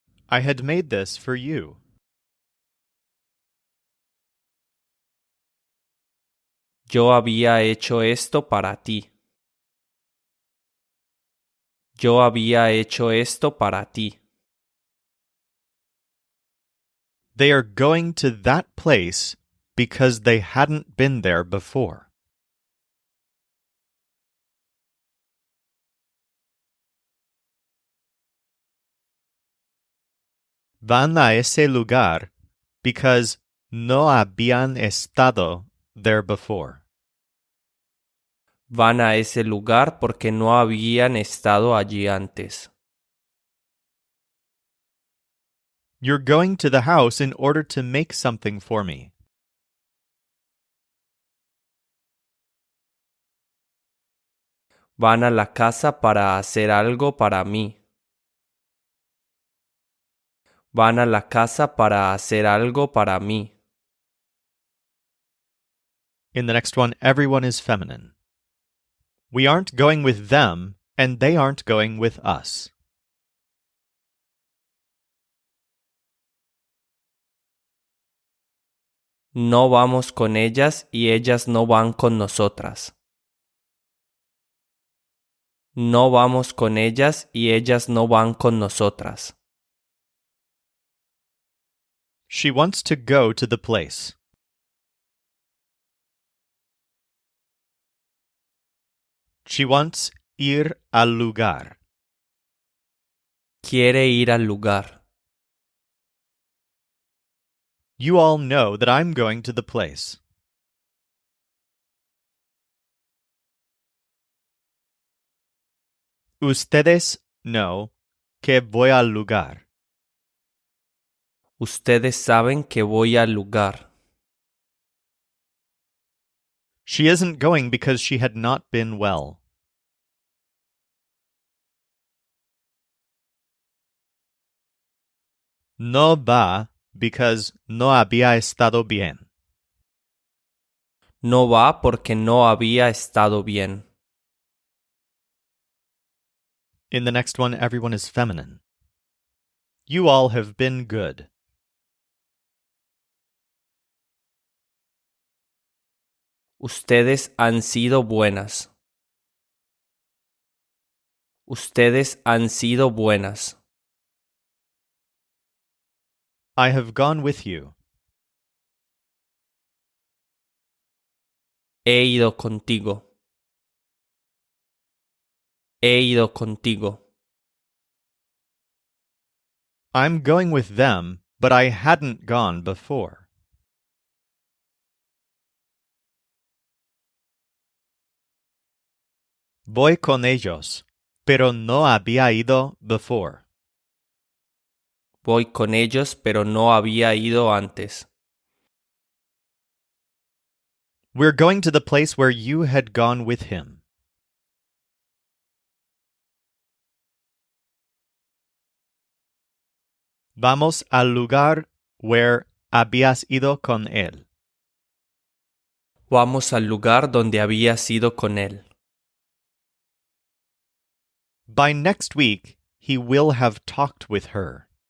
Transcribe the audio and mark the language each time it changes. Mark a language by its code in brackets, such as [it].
[en] I had made this for you. [es] Yo había hecho esto para ti. Yo había hecho esto para ti. [en] They are going to that place because they hadn't been there before. [es] Van a ese lugar [en] because [es] no habían estado [en] there before. [es] Van a ese lugar porque no habían estado allí antes. [en] You're going to the house in order to make something for me. [es] Van a la casa para hacer algo para mí. Van a la casa para hacer algo para mí. [en] In the next one, everyone is feminine. We aren't going with them, and they aren't going with us. [es] No vamos con ellas y ellas no van con nosotras. No vamos con ellas y ellas no van con nosotras. [en] She wants to go to the place. She wants [es] ir al lugar. Quiere ir al lugar. [en] You all know that I'm going to the place. [es] Ustedes [en] know [es] que voy al lugar. Ustedes saben que voy al lugar. [en] She isn't going because she had not been well. [es] No va [en] because [es] no había estado bien. No va porque no había estado bien. [en] In the next one, everyone is feminine. You all have been good. [es] Ustedes han sido buenas. Ustedes han sido buenas. [en] I have gone with you. [es] He ido contigo. He ido contigo. [en] I'm going with them, but I hadn't gone before. [es] Voy con ellos, pero no había ido [en] before. [es] Voy con ellos, pero no había ido antes. [en] We're going to the place where you had gone with him. [es] Vamos al lugar [en] where [es] habías ido con él. Vamos al lugar donde habías ido con él. [en] By next week, he will have talked with her.